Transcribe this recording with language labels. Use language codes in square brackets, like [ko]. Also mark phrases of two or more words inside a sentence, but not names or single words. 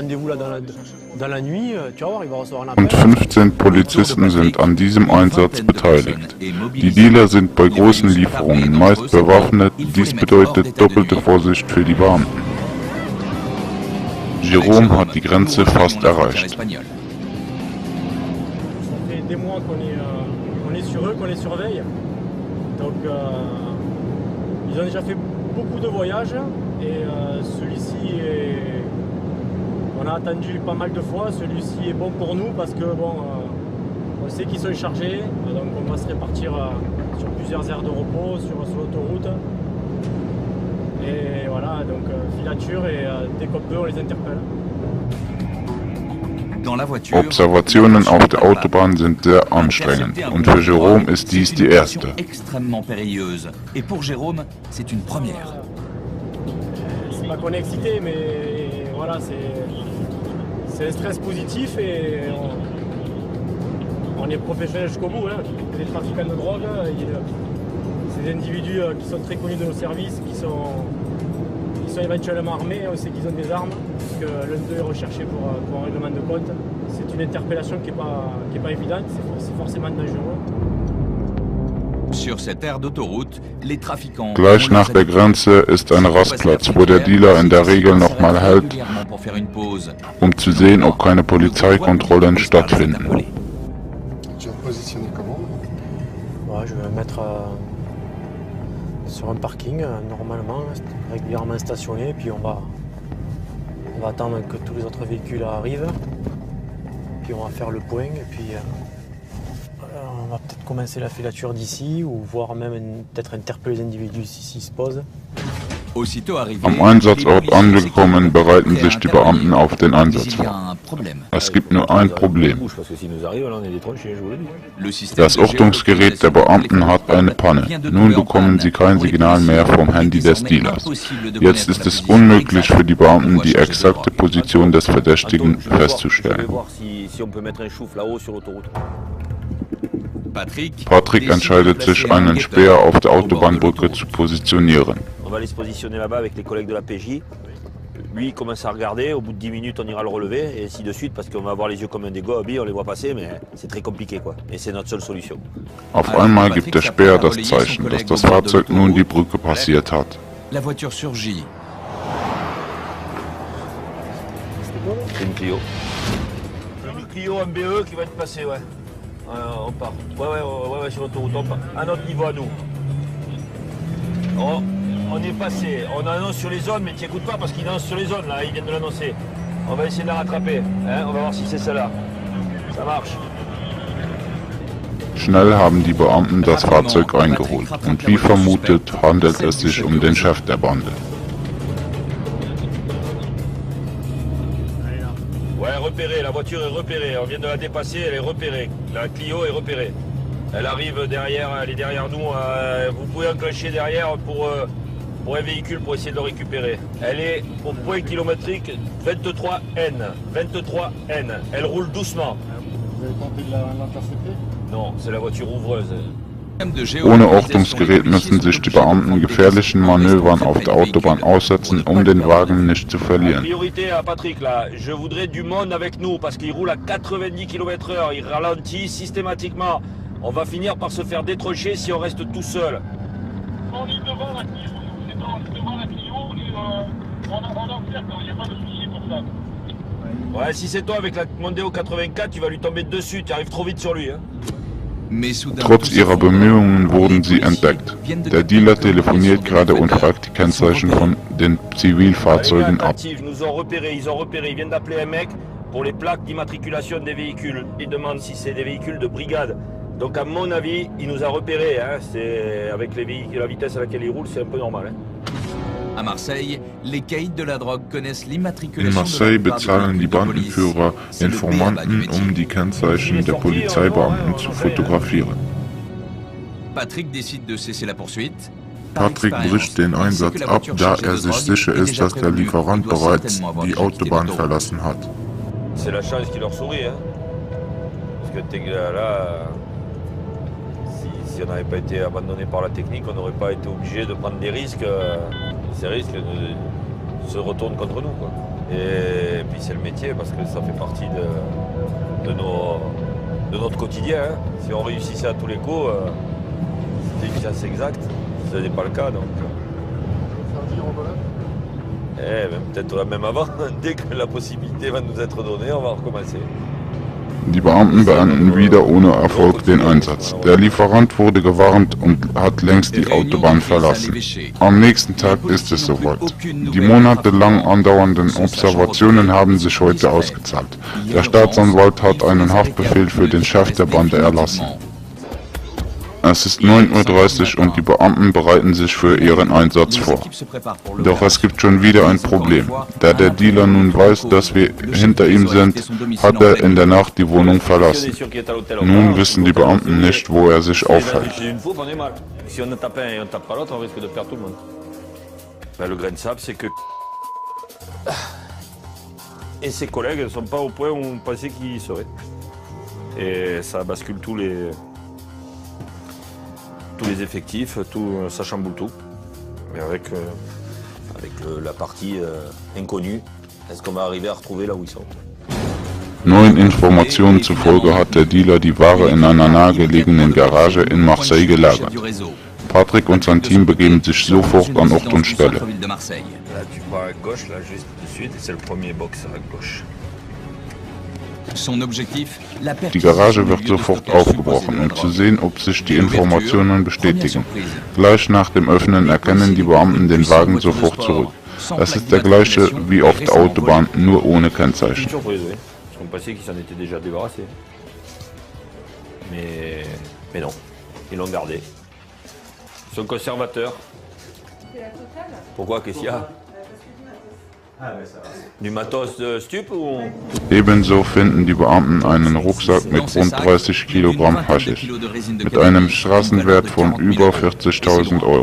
[de] Und 15 Polizisten sind an diesem Einsatz beteiligt. Die Dealer sind bei großen Lieferungen meist bewaffnet, dies bedeutet doppelte Vorsicht für die Beamten. Jérôme hat die Grenze fast erreicht. [fr] Ils ont déjà fait beaucoup de voyages et celui-ci est... On a attendu pas mal de fois, celui-ci est bon pour nous parce que bon, on sait qu'ils sont chargés, donc on va se répartir sur plusieurs aires de repos, sur l'autoroute. Et voilà, donc filature et dès qu'on peut on les interpelle. [de] Observationen auf der Autobahn sind sehr anstrengend und für Jérôme ist dies die erste. [fr] C'est pas qu'on est excité, mais voilà, c'est un stress positif et on est professionnel jusqu'au bout. Hein. Les trafiquants de drogue, c'est des individus qui sont très connus de nos services, qui sont éventuellement armés, on sait qu'ils ont des armes, que l'un d'eux est recherché pour un règlement de compte. C'est une interpellation qui est pas évidente, c'est forcément dangereux. [de] Gleich nach der Grenze ist ein Rastplatz, wo der Dealer in der Regel nochmal hält, um zu sehen, ob keine Polizeikontrollen stattfinden. [fr] Je vais me mettre sur un parking normalement, régulièrement stationné, puis on va attendre que tous les autres véhicules arrivent, puis on va faire le point, et puis on va peut-être commencer la filature d'ici, ou voire même peut-être interpeller les individus s'ils se posent. [de] Am Einsatzort angekommen, bereiten sich die Beamten auf den Einsatz vor. Es gibt nur ein Problem. Das Ortungsgerät der Beamten hat eine Panne. Nun bekommen sie kein Signal mehr vom Handy des Dealers. Jetzt ist es unmöglich für die Beamten, die exakte Position des Verdächtigen festzustellen. Patrick entscheidet sich, einen Späher auf der Autobahnbrücke zu positionieren. [fr] On va aller se positionner là-bas avec les collègues de la PJ. Lui, il commence à regarder. Au bout de 10 minutes, on ira le relever et ainsi de suite parce qu'on va avoir les yeux comme un des gobies, on les voit passer, mais c'est très compliqué quoi. Et c'est notre seule solution. [de] Auf einmal gibt der Späher das Zeichen, dass das Fahrzeug nun die Brücke passiert hat. [fr] La voiture surgit. C'est une Clio. Une Clio MBE qui va être passée, ouais. On part. Ouais, sur l'autoroute, on part. À notre niveau à nous. On est passé, on annonce sur les zones, mais tu n'écoutes pas parce qu'il annonce sur les zones, là, ils viennent de l'annoncer. On va essayer de la rattraper, hein? On va voir si c'est celle-là. Ça marche. [de] Schnell haben die Beamten das Fahrzeug eingeholt und wie vermutet handelt es sich um den Chef der Bande. [fr] Ouais, repérée, la voiture est repérée, on vient de la dépasser, elle est repérée. La Clio est repérée. Elle arrive derrière, elle est derrière nous, vous pouvez enclencher derrière pour un véhicule pour essayer de le récupérer. Elle est au point kilométrique 23N. 23N. Elle roule doucement. Vous avez tenté de l'intercepter? Non, c'est la voiture ouvreuse. [de] Ohne Ortungsgerät müssen sich die Beamten gefährlichen Manövern auf der Autobahn aussetzen, um den Wagen nicht zu verlieren. [fr] Priorité à Patrick là, je voudrais du monde avec nous parce qu'il roule à 90 km/h, il ralentit systématiquement. On va finir par se faire détrocher si on reste tout seul. On est devant la Clio, c'est devant la Clio et on observe, il n'y a pas de souci pour ça. Ouais, si c'est toi avec la Mondeo 84, tu vas lui tomber dessus, tu arrives trop vite sur lui. Hein. [de] Trotz ihrer Bemühungen wurden sie entdeckt. Der Dealer telefoniert gerade und fragt die Kennzeichen von den Zivilfahrzeugen ab. [fr] Ils nous ont repérés, ils viennent d'appeler un mec pour les plaques d'immatriculation des véhicules. Ils demandent si c'est des véhicules de brigade. Donc à mon avis, il nous a repérés. Hein. C'est avec les véhicules, la vitesse à laquelle ils roulent, c'est un peu normal. Hein. À Marseille, les caïds de la drogue connaissent [de] In [fr] l'immatriculation. [de] Marseille bezahlen die Bandenführer Informanten, um die Kennzeichen der Polizeibeamten zu fotografieren. [fr] Patrick décide de cesser la poursuite. [de] Patrick bricht den Einsatz ab, da er sich sicher ist, dass der Lieferant bereits die Autobahn verlassen hat. [fr] C'est la chance qui leur sourit, hein. Parce que là, si on n'avait pas été abandonné par la technique, on n'aurait pas été obligé de prendre des risques. Ces risques se retournent contre nous, quoi. Et puis c'est le métier parce que ça fait partie de notre quotidien. Hein. Si on réussissait à tous les coups, c'était une chance exacte. Ce n'est pas le cas, donc. Peut-être même avant, dès que la possibilité va nous être donnée, on va recommencer. [de] Die Beamten beenden wieder ohne Erfolg den Einsatz. Der Lieferant wurde gewarnt und hat längst die Autobahn verlassen. Am nächsten Tag ist es soweit. Die monatelang andauernden Observationen haben sich heute ausgezahlt. Der Staatsanwalt hat einen Haftbefehl für den Chef der Bande erlassen. Es ist 9:30 Uhr und die Beamten bereiten sich für ihren Einsatz vor. Doch es gibt schon wieder ein Problem. Da der Dealer nun weiß, dass wir hinter ihm sind, hat er in der Nacht die Wohnung verlassen. Nun wissen die Beamten nicht, wo er sich aufhält. [fr] Le grain de sable, c'est que... Et ses collègues ne sont pas au point où on pensait qu'ils seraient. Et ça bascule tous les effectifs, tout, ça chamboule tout. Mais avec la partie inconnue, est-ce qu'on va arriver à retrouver là où ils sont? [de] Neuen Informationen zufolge hat der Dealer die Ware in einer nahegelegenen Garage in Marseille gelagert. Patrick und sein Team begeben sich sofort an Ort und Stelle. Die Garage wird sofort aufgebrochen, um zu sehen, ob sich die Informationen bestätigen. Gleich nach dem Öffnen erkennen die Beamten den Wagen sofort zurück. Es ist der gleiche wie auf der Autobahn, nur ohne Kennzeichen. [fr] Mais non, ils l'ont gardé. Ils sont conservateurs. Pourquoi, qu'est-ce qu'il y a? Du Matos Stup ou? [de] Ebenso finden die Beamten einen Rucksack mit rund 30 Kilogramm Haschisch, mit einem Straßenwert von über 40.000 Euro.